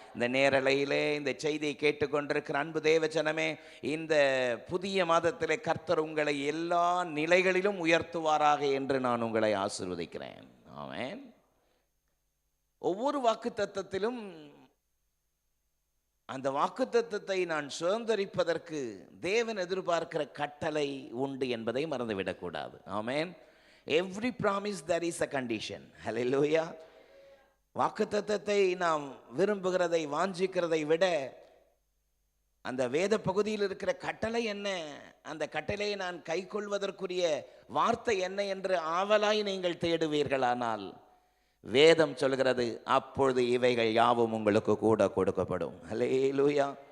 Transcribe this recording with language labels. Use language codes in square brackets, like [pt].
[ta] இந்த நேரலையிலே இந்த செய்தியை கேட்டுக்கொண்டிருக்கிற அன்பு தேவஜனமே, இந்த புதிய மாதத்திலே கர்த்தர் உங்களை எல்லா நிலைகளிலும் உயர்த்துவாராக என்று நான் உங்களை ஆசீர்வதிக்கிறேன். ஆமென். ஒவ்வொரு வாக்குத்தத்தத்திலும் அந்த வாக்குத்தத்தத்தை நான் சுதந்தரிப்பதற்கு தேவன் எதிர்பார்க்கிற கட்டளை உண்டு என்பதை மறந்துவிடக்கூடாது. ஆமென். [en] Every promise there is a condition. [ta] ஹல்லேலூயா. வாக்குத்தத்தத்தை நாம் விரும்புகிறதை, வாஞ்சிக்கிறதை விட அந்த வேத பகுதியில் இருக்கிற கட்டளை என்ன, அந்த கட்டளையை நான் கைக்கொள்வதற்குரிய வார்த்தை என்ன என்று ஆவலாய் நீங்கள் தேடுவீர்களானால், வேதம் சொல்கிறது, அப்பொழுது இவைகள் யாவும் உங்களுக்கு கூட கொடுக்கப்படும். ஹல்லேலூயா.